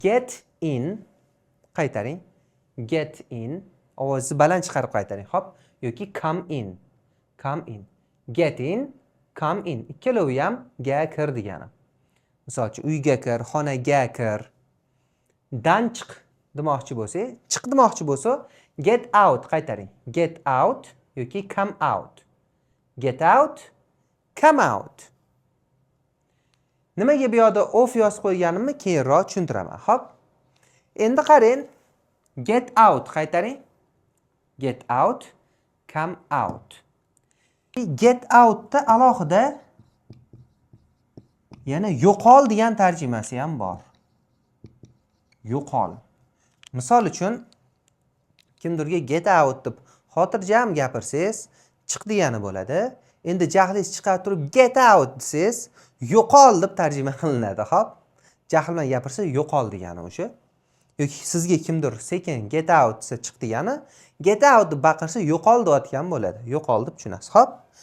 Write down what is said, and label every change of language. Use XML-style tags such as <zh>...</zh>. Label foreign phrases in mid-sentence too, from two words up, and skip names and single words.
<en>Get in. Qaytaring. Get in.</en> <uz>Ovozni baland chiqarib qaytaring. Hop. Yoki</uz> <en>come in. Come in. Get in. Come in.</en> <uz>Ikkalovi ham ga kir degani. Misol uchun uyga kir, xonaga kir. Dan chiq demoqchi bo'lsa, chiq demoqchi bo'lsa,</uz> <en>get out qaytaring. Get out yoki come out. Get out, come out.</en> <uz>Nimaga bu yerda off yozib qo'yganimni keyinroq tushuntiraman. Hop. Endi qarang.</uz> <en>Get out qaytaring. Get out, come out. Get out</en> <uz>da alohida yana yo'qol degan tarjimasi ham bor. Yo'qol. Misol uchun kimdirga</uz> <en>get out</en> <uz>deb xotirjam gapirsangiz, chiq degani bo'ladi. Endi jahlingiz chiqib turib</uz> <en>get out</en> <uz>desangiz, yo'qol deb tarjima qilinadi, xo'p? Jahl bilan gapirsa yo'qol degani o'sha. Yoki sizga kimdir sekin</uz> <en>get out</en> <uz>desa chiq degani,</uz> <en>get out</en> <uz>deb baqirsa yo'qol deyotgan bo'ladi. Yo'qol deb tushunasiz, xo'p?</uz>